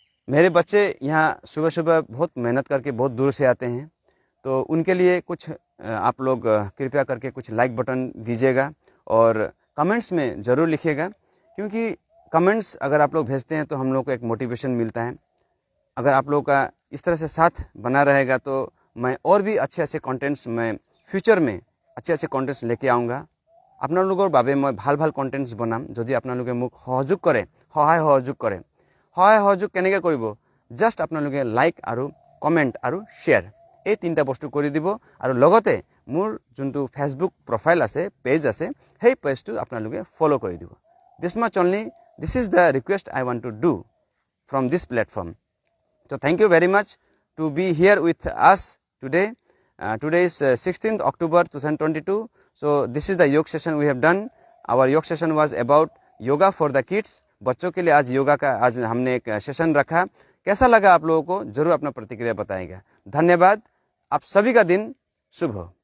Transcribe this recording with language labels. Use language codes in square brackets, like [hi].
[hi] मेरे बच्चे यहाँ सुबह सुबह बहुत मेहनत करके बहुत दूर से आते हैं, तो उनके लिए कुछ आप लोग कृपया करके कुछ लाइक बटन दीजिएगा और कमेंट्स में ज़रूर लिखिएगा, क्योंकि कमेंट्स अगर आप लोग भेजते हैं तो हम लोग को एक मोटिवेशन मिलता है। अगर आप लोग का इस तरह से साथ बना रहेगा तो मैं और भी अच्छे अच्छे कॉन्टेंट्स मैं फ्यूचर में अच्छे अच्छे कॉन्टेंट्स लेके आऊँगा। [as] আপোনালোকৰ বাবে মই ভাল ভাল কণ্টেণ্টছ বনাম যদি আপোনালোকে মোক সহযোগ কৰে, সহায় সহযোগ কেনেকৈ কৰিব? জাষ্ট আপোনালোকে লাইক আৰু কমেণ্ট আৰু শ্বেয়াৰ এই তিনিটা বস্তু কৰি দিব, আৰু লগতে মোৰ যোনটো ফেচবুক প্ৰফাইল আছে, পেজ আছে, সেই পেজটো আপোনালোকে ফ'ল' কৰি দিব। [en] This much only, this is the request I want to do from this platform. So thank you very much to be here with us today. Today is 16th October 2022. So this is the yoga session we have done. Our yoga session was about yoga for the kids. [hi] बच्चों के लिए आज योगा का आज हमने एक session रखा। कैसा लगा आप लोगों को? जरूर अपना प्रतिक्रिया बताएगा। धन्यवाद। आप सभी का दिन शुभ हो।